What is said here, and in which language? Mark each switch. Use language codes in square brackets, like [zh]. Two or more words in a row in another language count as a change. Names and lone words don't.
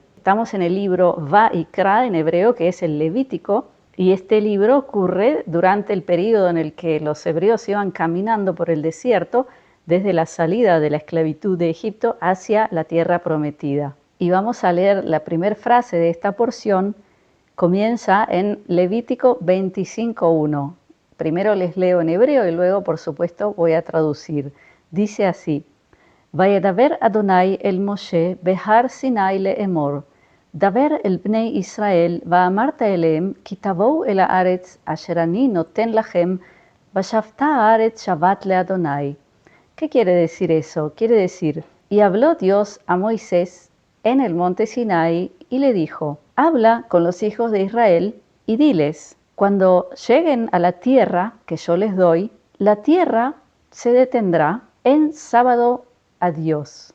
[es] Estamos en el libro Va'ikra en hebreo, que es el Levítico, y este libro ocurre durante el periodo en el que los hebreos iban caminando por el desierto desde la salida de la esclavitud de Egipto hacia la tierra prometida. Y vamos a leer la primera frase de esta porción. Comienza en Levítico 25:1. Primero les leo en hebreo y luego, por supuesto, voy a traducir. Dice así: [he] וידבר אדוני אל משה בהר סיני לאמר דבר אל בני ישראל ואמרת אליהם כי תבואו אל הארץ אשר אני נותן לכם ושבתה הארץ שבת לאדוני. [es] ¿Qué quiere decir eso? Quiere decir, y habló Dios a Moisés en el monte Sinai y le dijo: habla con los hijos de Israel y diles: cuando lleguen a la tierra que yo les doy, la tierra se detendrá en sábado a Dios.